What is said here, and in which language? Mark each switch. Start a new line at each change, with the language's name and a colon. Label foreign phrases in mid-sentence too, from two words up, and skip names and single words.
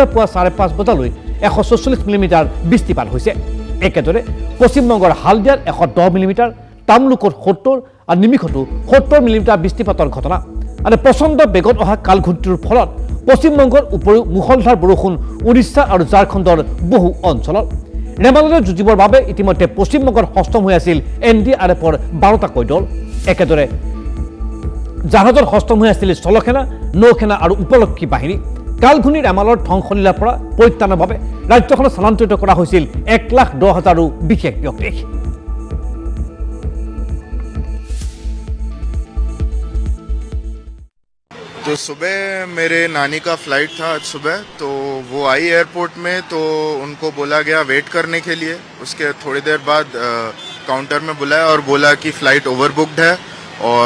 Assamese: পুৱা 5:30 বজালৈ 144 মিলিমিটাৰ বৃষ্টিপাত হৈছে একেদৰে পশ্চিমবংগৰ হালদিয়াত 110 মিলিমিটাৰ তামলুকত 70 আৰু নিমিখতো 70 মিলিমিটাৰ বৃষ্টিপাতৰ ঘটনা আৰু প্ৰচণ্ড বেগত অহা কালঘূৰ্ণীটোৰ ফলত পশ্চিমবংগৰ উপৰিও মুষলধাৰ বৰষুণ উৰিষ্যা আৰু ঝাৰখণ্ডৰ বহু অঞ্চলত ৰেমাললৈ যুঁজিবৰ বাবে ইতিমধ্যে পশ্চিমবংগত সষ্টম হৈ আছিল NDRFৰ 12টাকৈ দল একেদৰে জাহাজত সষ্টম হৈ আছিল স্থলসেনা নৌসেনা আৰু উপলক্ষী বাহিনী কালঘূৰ্ণী ৰেমালৰ ধ্বংসলীলাৰ পৰা পৰিত্ৰাণৰ বাবে ৰাজ্যখনত স্থানান্তৰিত কৰা হৈছিল 1,10,000ৰো বিশেষ ব্যক্তিক
Hindi: तो सुबह मेरे नानी का फ्लाइट था आज सुबह तो वो आई एयरपोर्ट में तो उनको बोला गया वेट करने के लिए उसके थोड़ी देर बाद काउंटर में बुलाया और बोला कि
English: flight overbooked
Hindi: है और